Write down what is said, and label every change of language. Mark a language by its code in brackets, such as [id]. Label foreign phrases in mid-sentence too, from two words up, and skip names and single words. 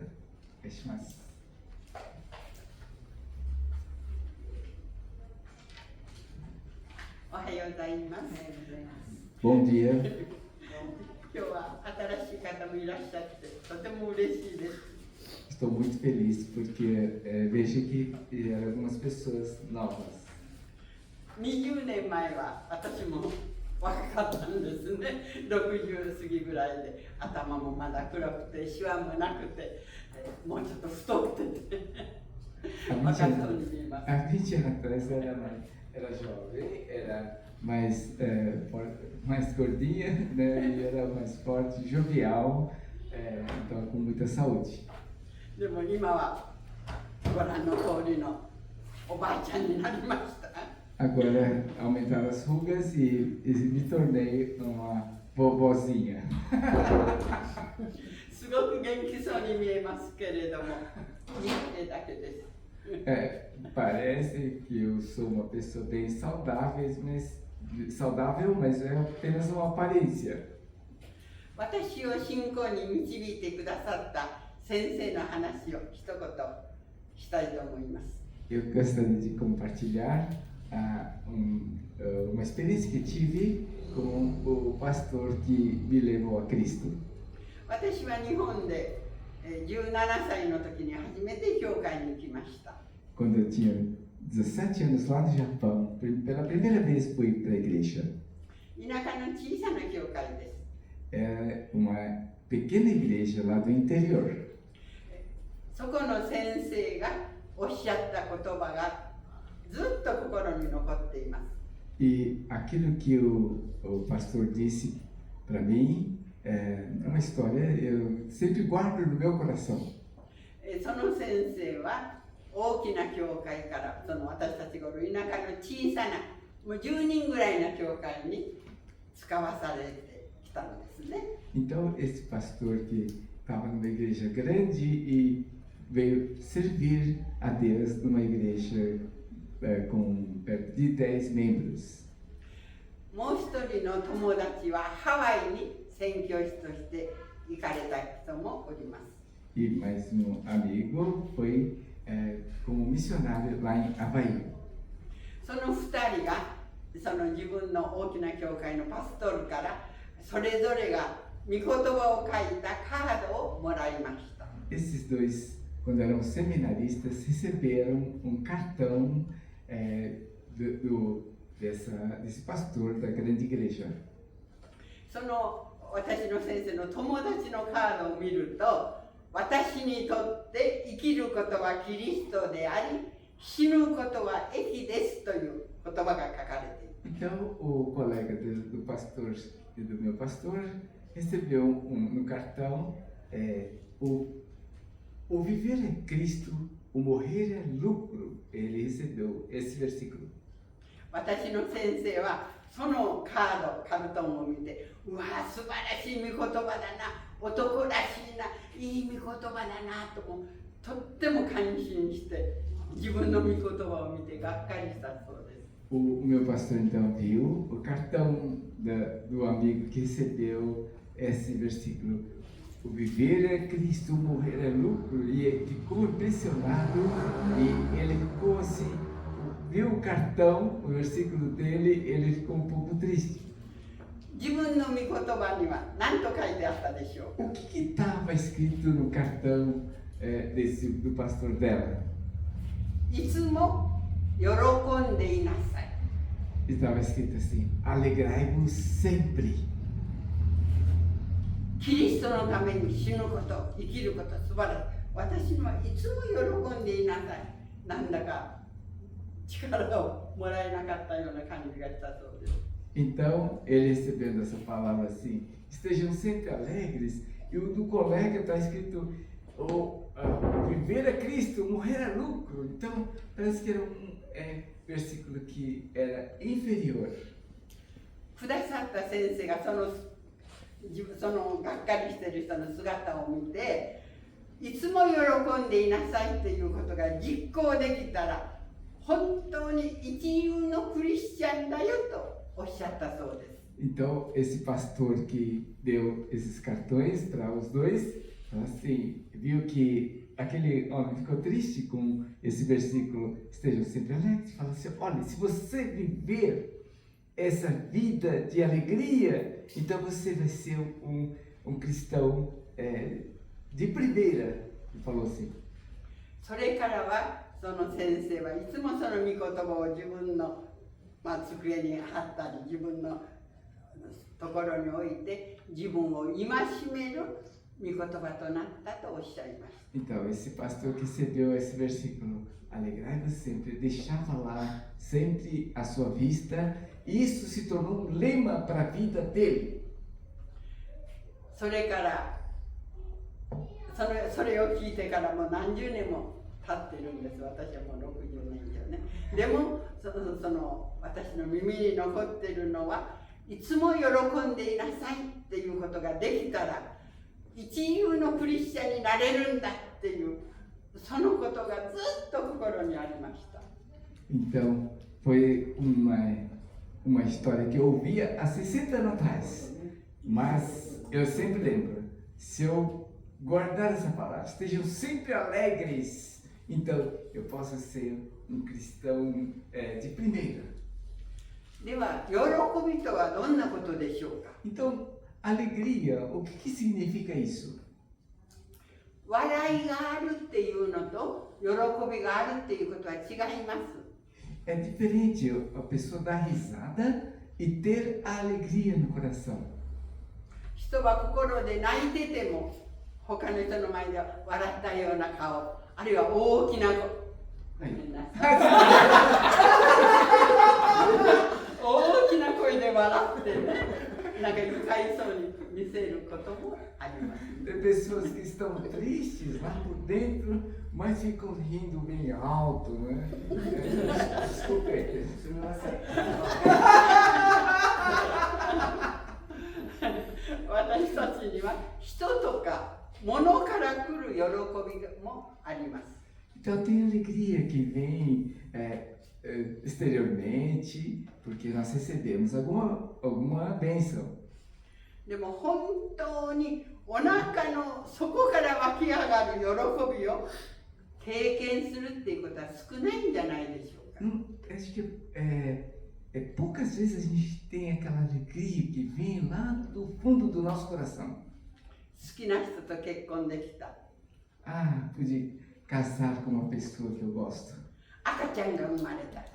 [pt] Feche-mas. Bom dia. Estou muito feliz porque vejo que algumas pessoas novas. [ja] 20 年前は私も若かったんですね。60過ぎぐらいで頭もまだ黒くてシワもなくてもうちょっと太ってて若そうに見えます。 [pt] Há 20 anos atrás era jovem, era mais gordinha, né? E era mais forte, jovial, então com muita saúde. [ja] でも今はご覧の通りのおばあちゃんになりました。 [pt] Agora aumentaram as rugas e me tornei uma vovozinha. [ja] すごく元気そうに見えますけれども、日程だけです。 [pt] Parece que eu sou uma pessoa bem saudável, mas é apenas uma aparência. [ja] 私を信仰に導いてくださった先生の話を一言したいと思います。 [pt] Eu gostaria de compartilhar uma experiência que tive com o pastor que me levou a Cristo. [ja] 私は日本で17歳の時に初めて教会に行きました。 [pt] Quando eu tinha 17 anos lá no Japão, pela primeira vez fui para a igreja. [ja] 田舎の小さな教会です。 [pt] É uma pequena igreja lá do interior. [ja] そこの先生がおっしゃった言葉がずっと心に残っています。 [pt] E aquilo que o pastor disse para mim é uma história eu sempre guardo no meu coração. [ja] その先生は大きな教会からその私たちがいる田舎の小さなもう10人ぐらいの教会に使わされてきたのですね。 [pt] Então esse pastor que estava numa igreja grande e veio servir a Deus numa igreja com perto de 10 membros. [ja] もう一人の友達はハワイに宣教師として行かれた人もおります。 [pt] E mais um amigo foi como missionário lá em Havaí. [ja] その2人がその自分の大きな教会のパストルからそれぞれが御言葉を書いたカードをもらいました。 [pt] Esses dois, quando eram seminaristas, receberam um cartão desse pastor da grande igreja. [ja] その私の先生の友達のカードを見ると、私にとって生きることはキリストであり、死ぬことは益ですという言葉が書かれている。 [pt] Então, o colega do pastor e do meu pastor recebeu no cartão o viver é Cristo, o morrer é lucro. Ele recebeu esse versículo. [ja] 私の先生はそのカルトンを見て、うわー素晴らしい御言葉だな、男らしいな、いい御言葉だなととっても感心して自分の御言葉を見てがっかりしたそうです。 [pt] O meu pastor então viu o cartão do amigo que recebeu esse versículo. O viver é Cristo, o morrer é lucro. E ele ficou impressionado e ele ficou assim, viu o cartão, o versículo dele, ele ficou um pouco triste. [ja] 自分の御言葉には何と書いてあったでしょうか。 [pt] O que estava escrito no cartão do pastor dela? [ja] いつも喜んでいなさい。 [pt] Estava escrito assim: alegrai-vos sempre. [ja] キリストのために死ぬこと、生きること、素晴らしい。私にはいつも喜んでいなさい。なんだか力をもらえなかったような感じがしたそうです。 [pt] Então, ele recebendo essa palavra assim, estejam sempre alegres, e o do colega está escrito, viver é Cristo, morrer é lucro. Então, parece que era versículo que era inferior. [ja] くださった先生がそのがっかりしている人の姿を見て、いつも喜んでいなさいということが実行できたら、本当に一流のクリスチャンだよとおっしゃったそうです。 [pt] Então, esse pastor que deu esses cartões para os dois, assim, viu que aquele homem ficou triste com esse versículo, estejam sempre alegres, fala assim, olha, se você viver essa vida de alegria, então você vai ser um cristão de primeira, ele falou assim. [ja] それからはその先生はいつもその御言葉を自分の、机に貼ったり自分のところに置いて自分を戒める御言葉となったとおっしゃいました。 [pt] Então, esse pastor que recebeu esse versículo, alegrai-vos sempre, deixava lá sempre à sua vista, e isso se tornou um lema para a vida dele. [ja] それからそれを聞いてからもう何十年も経ってるんです。私はもう60年以上ね。でもその私の耳に残っているのはいつも喜んでいなさいっていうことができたら一流のクリスチャンになれるんだっていうそのことがずっと心にありました。 [pt] Então, foi uma história que eu ouvia há 60 anos atrás, mas eu sempre lembro, se eu guardar essa palavra, estejam sempre alegres, então eu posso ser um cristão de primeira. [ja] では、喜びとはどんなことでしょうか。 [pt] Então, alegria, o que significa isso? [ja] 笑いがあるっていうのと喜びがあるっていうことは違います。 [pt] É diferente a pessoa dar risada e ter a alegria no coração. [ja] 人は心で泣いてても他の人の前で笑ったような顔、あるいは大きな声、ごめんなさい大きな声で笑ってね、なんか愉快そうに見せることもあります。 [pt] Tem pessoas que estão tristes lá por dentro, mas ficam rindo bem alto, né? Desculpe, isso não é [ja] 私たちには人とか物から来る喜びもあります。 [pt] Então tem alegria que vem exteriormente, porque nós recebemos alguma bênção. [ja] でも本当にお腹の底から湧き上がる喜びを経験するっていうことは少ないんじゃないでしょうか。 [pt] Acho que poucas vezes a gente tem aquela alegria que vem lá do fundo do nosso coração. [ja] 好きな人と結婚できた。 [pt] Ah, pude casar com uma pessoa que eu gosto. [ja] 赤ちゃんが生まれた。